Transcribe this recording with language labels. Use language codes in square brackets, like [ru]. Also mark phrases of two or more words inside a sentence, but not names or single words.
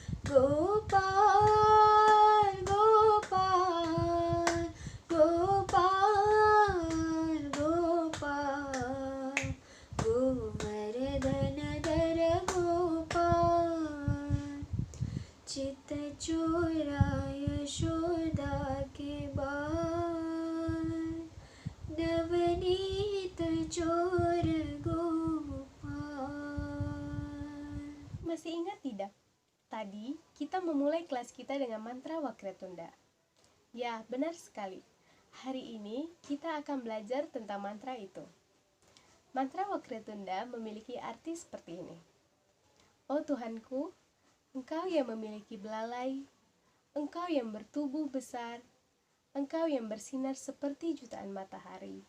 [hi] गोपाल गोपाल गोपाल गोपाल गोवर्धन धर गोपाल चित्तचोराय यशोदा के बाल नवनीत चोर गोपाल. [id] Masih ingat tidak? Tadi kita memulai kelas kita dengan mantra Wakretunda. Ya, benar sekali. Hari ini kita akan belajar tentang mantra itu. Mantra Wakretunda memiliki arti seperti ini. Oh Tuhanku, Engkau yang memiliki belalai, Engkau yang bertubuh besar, Engkau yang bersinar seperti jutaan matahari.